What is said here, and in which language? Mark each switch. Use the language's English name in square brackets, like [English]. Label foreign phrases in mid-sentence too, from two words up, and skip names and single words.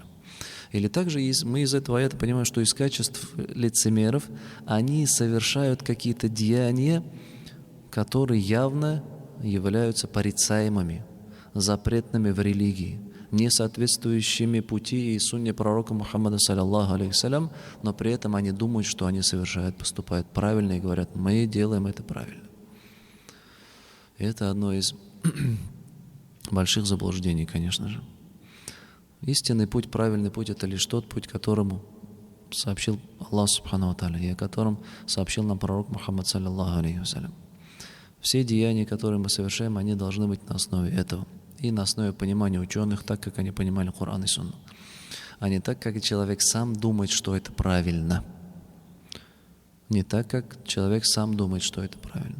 [Russian] Или также мы из этого аята понимаем, что из качеств лицемеров они совершают какие-то деяния, которые явно являются порицаемыми, запретными в религии, не соответствующими пути и сунне пророка Мухаммада, [Arabic] صلى الله عليه وسلم, [Russian] но при этом они думают, что они поступают правильно и говорят: мы делаем это правильно. И это одно из больших заблуждений, конечно же. Истинный путь, правильный путь — это лишь тот путь, которому сообщил Аллах [Arabic] سبحانه وتعالى, [Russian] и о котором сообщил нам пророк Мухаммад, [Arabic] صلى الله عليه وسلم. [Russian] Все деяния, которые мы совершаем, они должны быть на основе этого. И на основе понимания ученых, так как они понимали Коран и Сунну. А не так, как человек сам думает, что это правильно. Не так, как человек сам думает, что это правильно.